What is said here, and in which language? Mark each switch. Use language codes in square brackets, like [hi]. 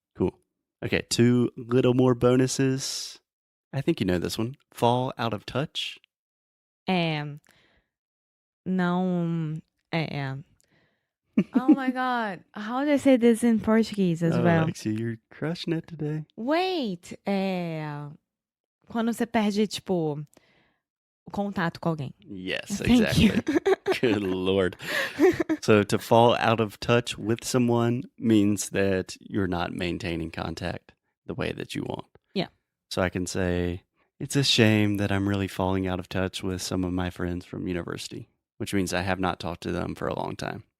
[en] Cool. Okay, 2 little more bonuses. I think you know this one. Fall out of touch. [pt] Não. [en] Oh my god. How do I say this in Portuguese as well? Alexia, you're crushing it today. Wait. [pt] Quando você perde, tipo, o contato com alguém. [en] Yes, Thank exactly. you. Good Lord. So to fall out of touch with someone means that you're not maintaining contact the way that you want. Yeah. So I can say, it's a shame that I'm really falling out of touch with some of my friends from university, which means I have not talked to them for a long time.